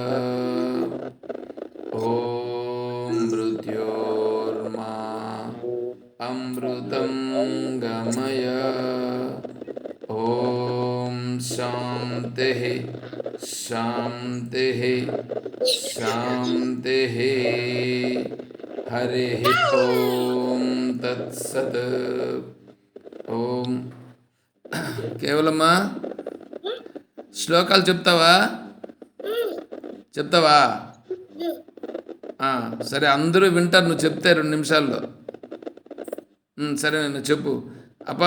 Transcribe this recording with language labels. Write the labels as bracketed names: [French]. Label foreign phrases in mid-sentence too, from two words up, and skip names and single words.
[Sanskrit] ॐ मृत्योर्मा अमृतं गमय ॐ शान्तिः शान्तिः शान्तिः हरिः ॐ तत्सत् ఓం. [Telugu] కేవలమ్మా శ్లోకాలు చెప్తావా? సరే, అందరూ వింటారు నువ్వు చెప్తే 2 నిమిషాల్లో. సరే నేను చెప్పు అప్పా.